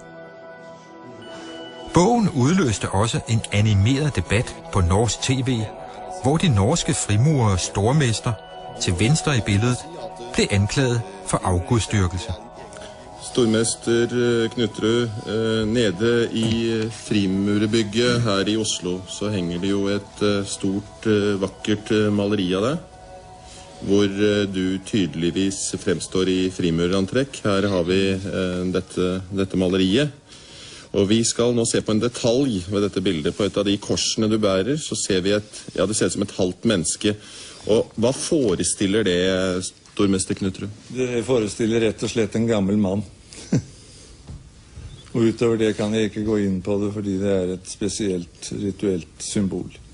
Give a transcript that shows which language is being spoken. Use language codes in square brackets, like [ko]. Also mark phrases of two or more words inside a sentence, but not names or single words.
[da] Bogen udløste også en animeret debat på norsk tv, hvor de norske frimurere stormester, til venstre i billedet, blev anklaget for afgudstyrkelse. [no] Stormester Knutrud, nede i frimurerbygget her i Oslo, så hænger det jo et stort, vakkert maleri af dig, hvor du tydeligvis fremstår i frimurerantrekk. Her har vi dette maleriet. Og vi skal nå se på en detalj ved dette bildet. På et av de korsene du bærer, så ser vi det ser ut som et halvt menneske. Og hvad forestiller det, stormester Knutrud? Det forestiller rett og slett en gammel mann. Og utover det kan jeg ikke gå inn på det, fordi det er et spesielt rituelt symbol.